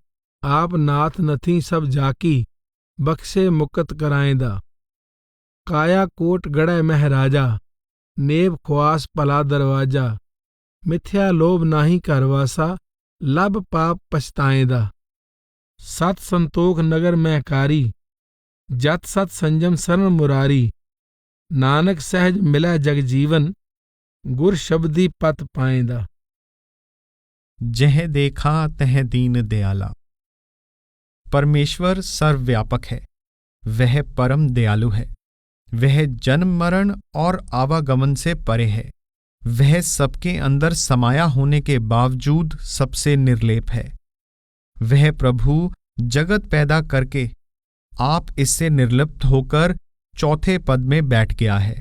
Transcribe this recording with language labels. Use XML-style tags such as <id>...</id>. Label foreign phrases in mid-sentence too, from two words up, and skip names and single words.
<pa>ਆਪ ਨਾਥ ਨਥੀ ਸਭ ਜਾਕੀ, ਬਖਸ਼ੇ ਮੁਕਤ ਕਰਾਏਂਦਾ, ਕਾਇਆ ਕੋਟ ਗੜੈ ਮਹਿਰਾਜਾ, ਨੇਬ ਖੁਆਸ ਭਲਾ ਦਰਵਾਜਾ, ਮਿਥਿਆ ਲੋਭ ਨਾਹੀ ਘਰ ਵਾਸਾ, ਲਭ ਪਾਪ ਪਛਤਾਏਂਦਾ, ਸਤ ਸੰਤੋਖ ਨਗਰ ਮਹਿਕਾਰੀ, ਜਤ ਸਤ ਸੰਜਮ ਸਰਨ ਮੁਰਾਰੀ, ਨਾਨਕ ਸਹਿਜ ਮਿਲੈ ਜਗ ਜੀਵਨ, ਗੁਰ ਸ਼ਬਦੀ ਪਤ ਪਾਏਂਦਾ। ਜਹ ਦੇਖਾ ਤਹ ਦੀਨ ਦਇਆਲਾ।</pa> <hi>परमेश्वर सर्वव्यापक है, वह परम दयालु है, वह जन्म मरण और आवागमन से परे है, वह सबके अंदर समाया होने के बावजूद सबसे निर्लेप है। वह प्रभु जगत पैदा करके आप इससे निर्लिप्त होकर चौथे पद में बैठ गया है।</hi>